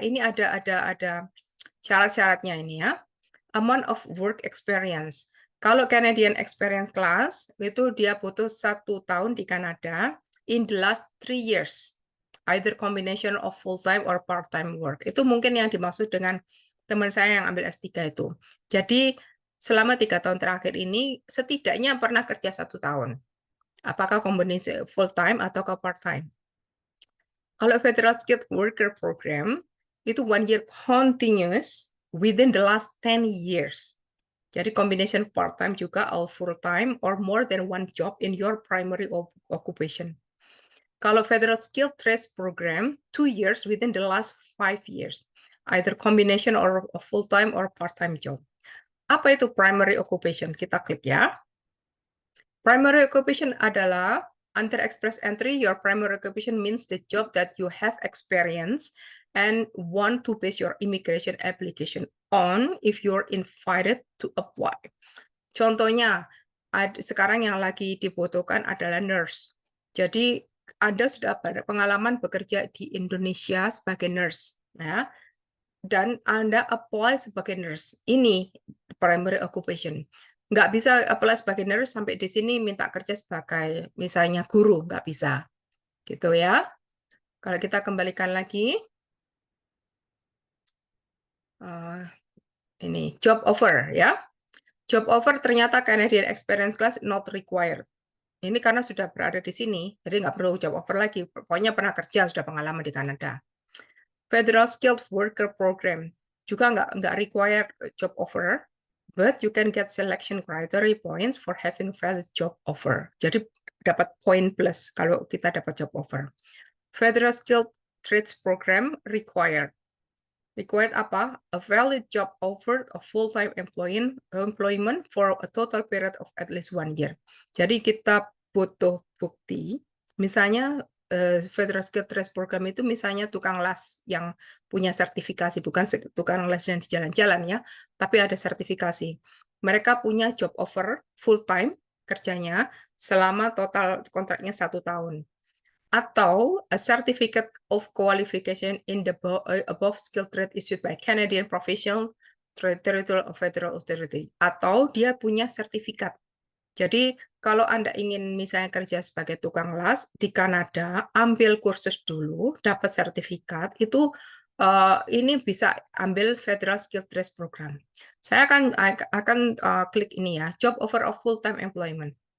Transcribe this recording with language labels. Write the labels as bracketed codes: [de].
[id] Ini ada syarat-syaratnya ini ya. [en] Amount of work experience. [id] Kalau Canadian Experience Class itu dia butuh 1 tahun di Kanada [en] in the last 3 years. Either combination of full-time or part-time work. [id] Itu mungkin yang dimaksud dengan teman saya yang ambil S3 itu. Jadi selama 3 tahun terakhir ini setidaknya pernah kerja 1 tahun. Apakah kombinasi full-time atau part-time? [en] Kalau Federal Skilled Worker Program, itu 1 year continuous within the last 10 years. Jadi combination part-time juga, or full-time, or more than one job in your primary occupation. Kalau Federal Skilled Trades Program, 2 years within the last 5 years. Either combination or full-time or part-time job. [id] Apa itu primary occupation? Kita klik ya. [en] Primary occupation adalah under express entry, your primary occupation means the job that you have experience and want to base your immigration application on if you're invited to apply. [id] Contohnya, sekarang yang lagi dibutuhkan adalah nurse. Jadi, Anda sudah pada pengalaman bekerja di Indonesia sebagai nurse, ya, dan Anda apply sebagai nurse. Ini primary occupation. Nggak bisa apply sebagai nurse sampai di sini minta kerja sebagai misalnya guru, nggak bisa. Gitu ya. Kalau kita kembalikan lagi, ini job offer ya. Job offer ternyata Canadian Experience Class not required. Ini karena sudah berada di sini, jadi nggak perlu job offer lagi. Pokoknya pernah kerja, sudah pengalaman di Kanada. Federal Skilled Worker Program juga nggak required job offer, [en] but you can get selection criteria points for having valid job offer. [id] Jadi dapat poin plus kalau kita dapat job offer. [en] Federal Skilled Trades Program required. Required apa? A valid job offer of full-time employment for a total period of at least 1 year. [id] Jadi kita butuh bukti, misalnya Federal Skilled Trades Program itu misalnya tukang las yang punya sertifikasi, bukan tukang las yang di jalan-jalan ya, tapi ada sertifikasi. Mereka punya job offer full-time kerjanya selama total kontraknya 1 tahun. [en] Atau a certificate of qualification in the above skill trade issued by Canadian Professional Territorial or Federal Authority. [id] Atau dia punya sertifikat. Jadi kalau Anda ingin misalnya kerja sebagai tukang las di Kanada, ambil kursus dulu, dapat sertifikat, itu ini bisa ambil Federal Skill Trades Program. Saya akan klik ini ya, [en] job offer of full-time employment.